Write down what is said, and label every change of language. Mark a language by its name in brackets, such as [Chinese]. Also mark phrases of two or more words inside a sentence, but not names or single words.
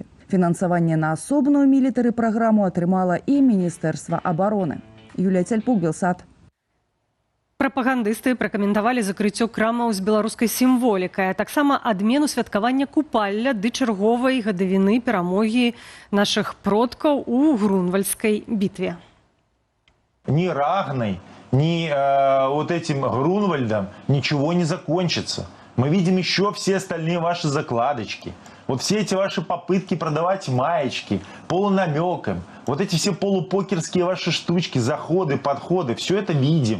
[Belarusian] Фінансаванне на асобную мілітары-праграму атрымала і Міністэрства абароны. Юлія Цяльпук, Белсат. Прапагандысты пракаментавалі закрыццё крамаў з беларускай сімволікай, а таксама адмену святкавання купалля ды чарговай гадавіны перамогі нашых продкаў у Грунвальдскай бітве. [Russian] Ни Рагной, ни вот этим Грунвальдом ничего не закончится. Мы видим еще все остальные ваши закладочки. Вот все эти ваши попытки продавать маечки полунамеком, вот эти все полупокерские ваши штучки, заходы, подходы, все это видим.